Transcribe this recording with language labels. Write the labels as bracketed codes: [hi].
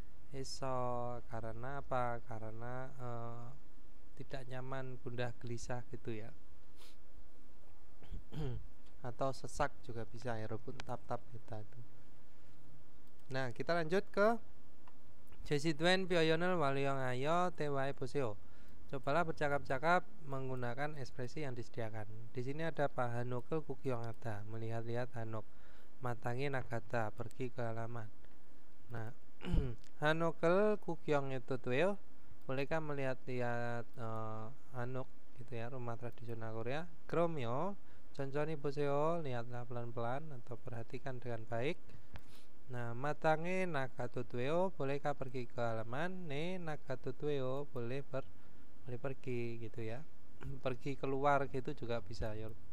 [ko] 답답해서 [id] karena apa? karena tidak nyaman, gundah gelisah gitu ya. atau sesak juga bisa ya 여러분, tap kita itu. Nah, kita lanjut ke [ko] 제시된 표현을 활용하여 대화해 보세요. [id] cobalah bercakap-cakap menggunakan ekspresi yang disediakan. Di sini ada Pak [ko] 한옥을 구경하다, [id] melihat-lihat 한옥. [ko] 마당에 나가다, [id] pergi ke halaman. [ko] Nah, 한옥을 구경해도 돼요? [id] bolehkah melihat-lihat 한옥 gitu ya, rumah tradisional Korea? [ko] 그럼요, 천천히 보세요, [id] lihatlah pelan-pelan atau perhatikan dengan baik. [ko] Nah, 마당에 나가도 돼요? [id] bolehkah pergi ke halaman? [ko] 네, 나가도 돼요, [id] boleh pergi gitu ya. pergi keluar gitu juga bisa ya.